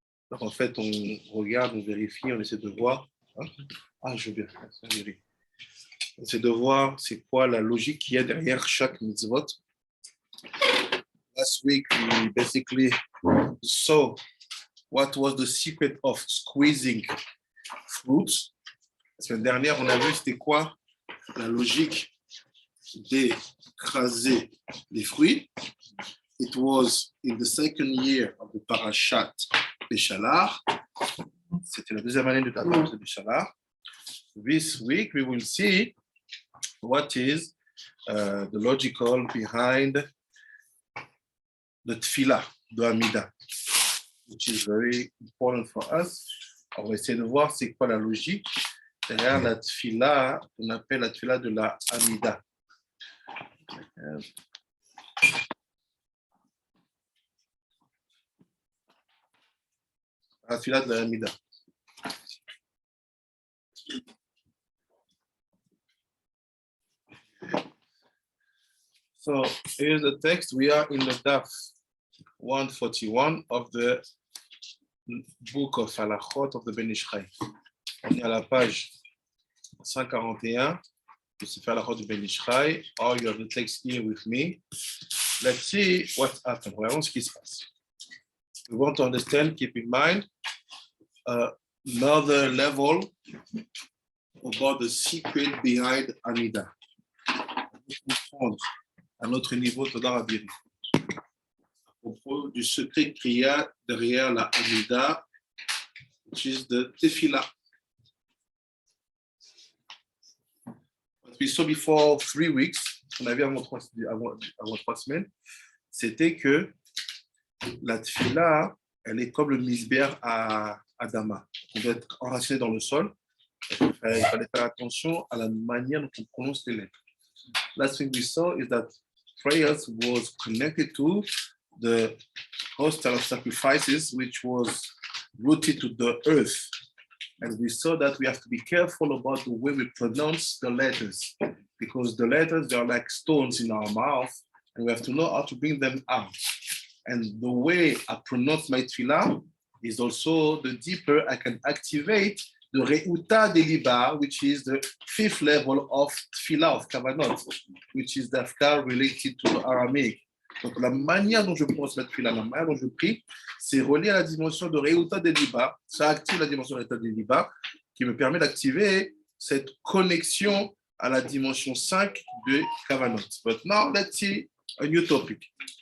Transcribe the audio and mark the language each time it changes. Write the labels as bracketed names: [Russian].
[French] Donc en fait, on regarde, on vérifie, on essaie de voir. Je veux bien. On essaie de voir c'est quoi la logique qu'il y a derrière chaque mitzvot. [English] Last week, we basically saw what was the secret of squeezing fruits. [French] La semaine dernière, on a vu c'était quoi la logique d'écraser les fruits. [English] It was in the second year of the parashat Beshalach. [French] C'était la deuxième année de la parashat Beshalach. [English] This week, we will see what is the logical behind the tefillah, the Amida, which is very important for us. [French] On va essayer de voir c'est quoi la logique derrière la tefillah, qu'on appelle la tefillah de la Amida. La tefillah de la Amida. [English] So here's the text. We are in the daf 141 of the book of Halachot of the Ben Ish Chai. [French] On est à la page 141 de ce Halachot du Ben Ish Chai. [English] Or you have the text here with me. Let's see what happened. [French] Voyons ce qui se passe. [English] We want to understand, keep in mind, another level about the secret behind Amida. [French] À notre niveau, à propos du secret qu'il y a derrière la Amida, [English] which is the tefillah. What we saw before 3 weeks, [French] on avait avant 3 semaines, c'était que la tefillah, elle est comme le misber à Adama. On doit être enraciné dans le sol. Il fallait faire attention à la manière dont on prononce les lettres. [English] Last thing we saw is that prayers was connected to the hostel of sacrifices, which was rooted to the earth. And we saw that we have to be careful about the way we pronounce the letters, because the letters, they are like stones in our mouth, and we have to know how to bring them out. And the way I pronounce my tefillah is also the deeper I can activate the Reuta Deliba, which is the 5th level of Tefillah, of Kavanot, which is the Afkar related to the Aramaic. [French] Donc la manière dont je prononce la Tefillah, la manière dont je prie, c'est relié à la dimension de Reuta Deliba. Ça active la dimension de Reuta Deliba, qui me permet d'activer cette connexion à la dimension 5 de Kavanot. [English] But now, let's see a new topic.